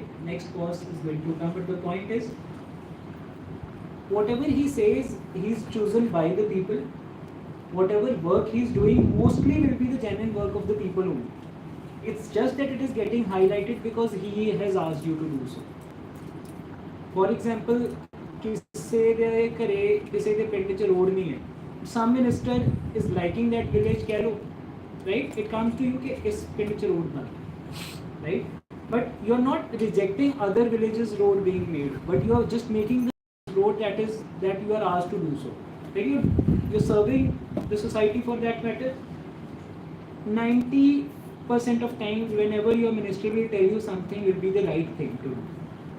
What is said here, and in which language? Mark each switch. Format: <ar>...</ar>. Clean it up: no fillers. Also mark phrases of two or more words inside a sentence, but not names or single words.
<en>Next boss is going to come, but the point is, whatever he says, he's chosen by the people. Whatever work he's doing mostly will be the genuine work of the people only. It's just that it is getting highlighted because he has asked you to do so. For example,</en> <pa>ਕਿਸੇ ਦੇ ਘਰੇ ਕਿਸੇ ਦੇ ਪਿੰਡ 'ਚ ਰੋਡ ਨਹੀਂ ਹੈ.</pa> <en>Some minister is liking that village</en> <pa>ਕਹਿ ਲਓ,</pa> <en>right? It comes to you</en> <pa>ਕਿ ਇਸ ਪਿੰਡ 'ਚ ਰੋਡ ਬਣ,</pa> <en>right? But you are not rejecting other villages' road being made, but you are just making the road that you are asked to do so. Right? You're serving the society for that matter. 90% of times, whenever your minister will tell you something, will be the right thing to do.</en>